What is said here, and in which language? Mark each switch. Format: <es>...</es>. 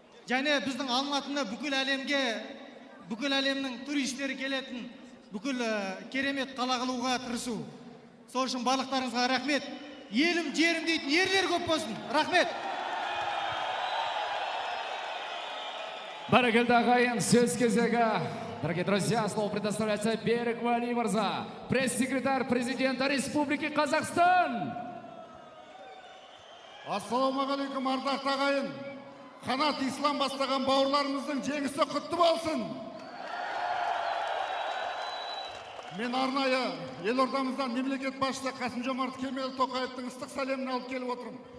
<kk>Және біздің Алматыны бүкіл әлемге, бүкіл әлемнің туристері келетін бүкіл керемет қала қылуға тырысу. Сол үшін барлықтарыңызға рахмет. Елім, жерім дейтін ерлер көп болсын. Рахмет. Бәрекелді ағайын, сөз кезегі</kk> <ru>Дорогие друзья, слово предоставляется Берік Уәли мырза, пресс-секретарь президента Республики Казахстан.</ru> <kk>Ассалаумағалейкум, ардақты ағайын. Қанат Ислам бастаған бауырларымыздың жеңісі құтты болсын. Мен арнайы елордамыздан мемлекет басшысы Қасым-Жомарт Кемел Тоқаевтың ыстық сәлемін алып келіп отырмын.</kk>